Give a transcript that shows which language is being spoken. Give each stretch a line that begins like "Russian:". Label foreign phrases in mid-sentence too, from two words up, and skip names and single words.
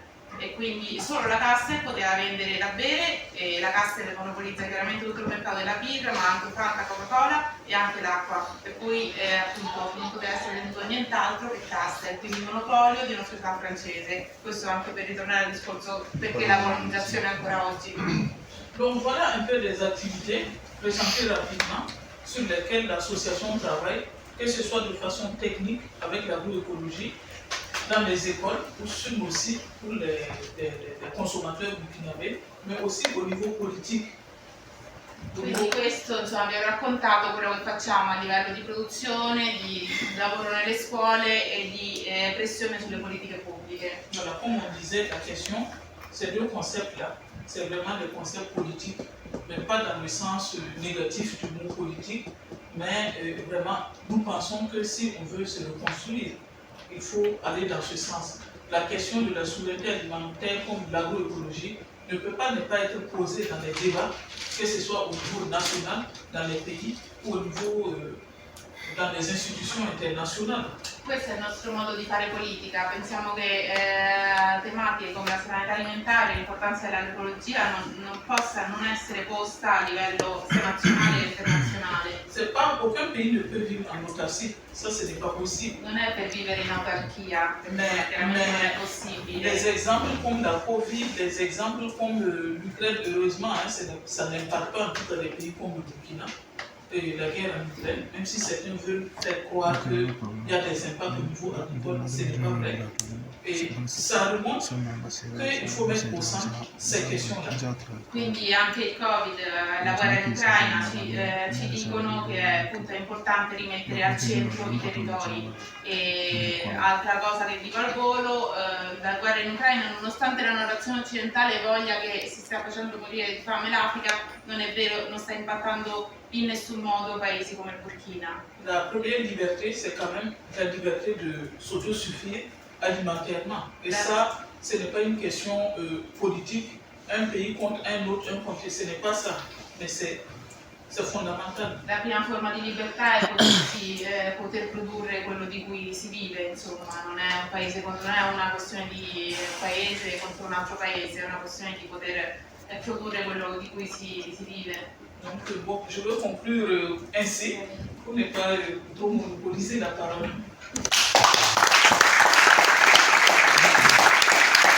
Italian: E quindi solo la Castel poteva vendere da bere, e la Castel monopolizza chiaramente tutto il mercato della birra, ma anche Fanta, Coca-Cola e anche l'acqua, per cui appunto non poteva essere venduto nient'altro che Castel, quindi monopolio di una società francese. Questo anche per ritornare al discorso perché la colonizzazione ancora oggi.
French: Donc voilà un peu des activités présentées rapidement sur lesquelles l'association travaille, que ce soit de façon technique avec l'agroécologie, dans les écoles, ou sur nos sites pour les consommateurs burkinabés, mais aussi au niveau politique.
Italian: Quindi questo, insomma, vi ho raccontato quello che facciamo a livello di produzione, di lavoro nelle scuole e di pressione sulle politiche pubbliche.
French: Voilà, comme on disait, la question, ces 2 concepts-là, c'est vraiment des concepts politiques, mais pas dans le sens négatif du mot politique, mais vraiment, nous pensons que si on veut se reconstruire, il faut aller dans ce sens. La question de la souveraineté alimentaire comme de l'agroécologie ne peut pas ne pas être posée dans les débats, que ce soit au niveau national, dans les pays, ou au niveau dans les
Italian: istitutions internazionali. Questo è il nostro modo di fare politica, pensiamo che tematiche come la sovranità alimentare e l'importanza dell'agroecologia non possa non essere posta a livello sia nazionale che internazionale.
French: C'est pas, aucun pays ne peut vivre en autarcie, ça ce n'est pas possible.
Italian: Non è per vivere in autarchia, chiaramente non è possibile.
French: Des exemples comme la Covid, des exemples comme l'Ukraine, heureusement, hein, ça n'impacte pas en tout cas les pays comme le Burkina. Et la guerre en Ukraine, même si certains veulent faire croire qu'il y a des impacts au niveau agricole, ce n'est pas vrai. E ça remonte qu'il faut mettre au centre ces questions-là.
Italian: Quindi anche il Covid, la guerra in Ucraina ci dicono che appunto, è importante rimettere al centro i territori. E altra cosa che dico al volo, la guerra in Ucraina, nonostante la narrazione occidentale voglia che si stia facendo morire di fame l'Africa, non è vero, non sta impattando in nessun modo paesi come il Burkina.
French: La première liberté, c'est quand même la liberté de s'autosuffire alimentairement. Et ça, ce n'est pas une question politique, un pays contre un autre, un contre, ce n'est pas ça, mais c'est fondamentale.
Italian: La prima forma di libertà è poter produrre quello di cui si vive, insomma, non è un paese contro, non è una questione di paese contro un altro paese, è una questione di poter produrre quello di cui si vive.
French: Donc bon, je veux conclure ainsi pour ne pas trop monopoliser la parole.